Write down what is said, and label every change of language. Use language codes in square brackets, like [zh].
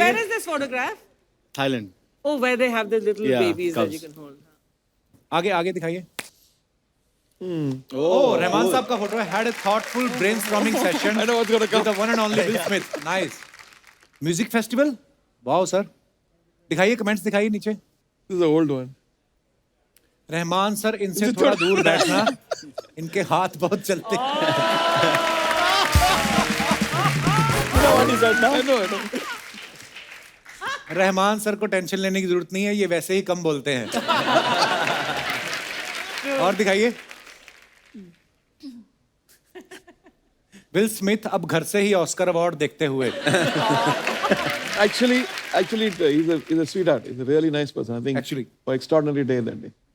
[en] Where is this photograph? [hi] Thailand. [en] Oh, where they have the little Yeah, babies that you cubs. can hold. [hi] आगे आगे दिखाइए। ओह, रहमान साहब का photo है। [en] Had a thoughtful brainstorming session with the one and only Will Smith. Nice. Music festival? Wow sir. [hi] दिखाइए, comments दिखाइए नीचे। [en] This is the old one. [hi] Rahman sir, इनसे थोड़ा दूर बैठना, इनके हाथ बहुत चलते हैं। [en] I know. [hi] रहमान सर को टेंशन लेने की जरूरत नहीं है, ये वैसे ही कम बोलते हैं। और दिखाइए। विल स्मिथ अब घर से ही ऑस्कर अवार्ड देखते हुए। [en] Actually, he's a sweetheart. He's a really nice person. I think. Actually. For extraordinary day that day.